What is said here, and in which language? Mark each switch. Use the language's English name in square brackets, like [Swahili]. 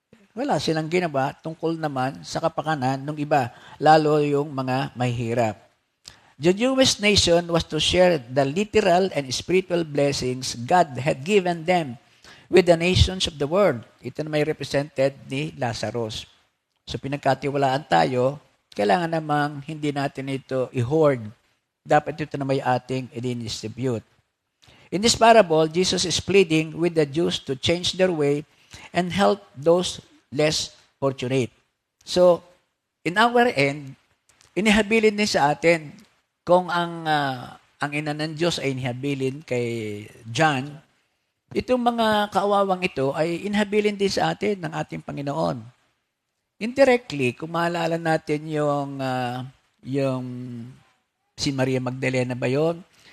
[Filipino] Wala silang ginawa tungkol naman sa kapakanan ng iba, lalo yung mga mahihirap. [English] The Jewish nation was to share the literal and spiritual blessings God had given them with the nations of the world. [Filipino] Ito na may represented ni Lazarus. So pinagkatiwalaan tayo, kailangan namang hindi natin ito i-hoard. Dapat ito na may ating i-distribute. [English] In this parable, Jesus is pleading with the Jews to change their way and help those less fortunate. So, in our end, [Filipino] inihabilin din sa atin kung ang ina ng Diyos ay inihabilin kay John, itong mga kaawawang ito ay inihabilin din sa atin ng ating Panginoon. Indirectly, kung maalala natin yung si Maria Magdalena ba yun?